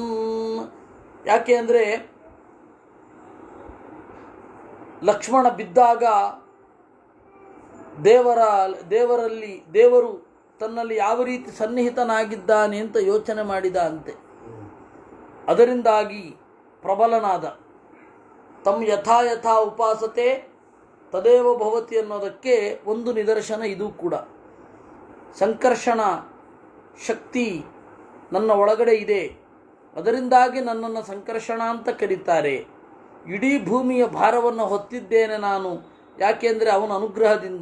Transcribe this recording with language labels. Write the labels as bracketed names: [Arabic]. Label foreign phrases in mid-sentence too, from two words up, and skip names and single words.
[Kannada] ಯಾಕೆ ಅಂದರೆ ಲಕ್ಷ್ಮಣ ಬಿದ್ದಾಗ ದೇವರು ತನ್ನಲ್ಲಿ ಯಾವ ರೀತಿ ಸನ್ನಿಹಿತನಾಗಿದ್ದಾನೆ ಅಂತ ಯೋಚನೆ ಮಾಡಿದ ಅಂತೆ. ಅದರಿಂದಾಗಿ ಪ್ರಬಲನಾದ. [Sanskrit] ತಮ್ ಯಥಾ ಯಥಾ ಉಪಾಸತೆ ತದೇವ ಭವತಿ [Kannada] ಅನ್ನೋದಕ್ಕೆ ಒಂದು ನಿದರ್ಶನ ಇದು ಕೂಡ. ಸಂಕರ್ಷಣ ಶಕ್ತಿ ನನ್ನ ಒಳಗಡೆ ಇದೆ, ಅದರಿಂದಾಗಿ ನನ್ನನ್ನು ಸಂಕರ್ಷಣ ಅಂತ ಕರೀತಾರೆ. ಇಡೀ ಭೂಮಿಯ ಭಾರವನ್ನು ಹೊತ್ತಿದ್ದೇನೆ ನಾನು, ಯಾಕೆಂದರೆ ಅವನ ಅನುಗ್ರಹದಿಂದ.